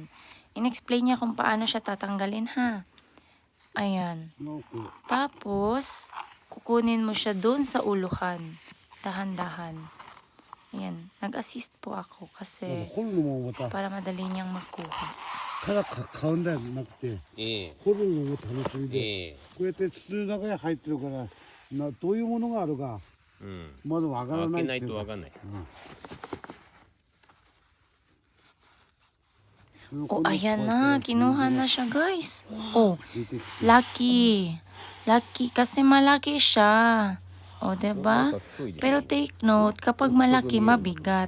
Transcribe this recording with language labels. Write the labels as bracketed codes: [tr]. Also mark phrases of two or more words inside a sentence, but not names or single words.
[tl] In-explain niya kung paano siya tatanggalin, ha. Ayan. Tapos, kukunin mo siya doon sa uluhan. Dahan-dahan. Ayan. Nag-assist po ako kasi para madali niyang magkuha. [ja] ただ買うんだよなくて、掘るのも楽しみで、こうやって筒の中に入ってるからどういうものがあるか、まだわからないっていうか。 [tl] Oh, ayan na. Kinuha na siya, guys. Oh, lucky. Lucky kasi malaki siya. O, diba? Pero [en] take note, [tl] kapag malaki, mabigat.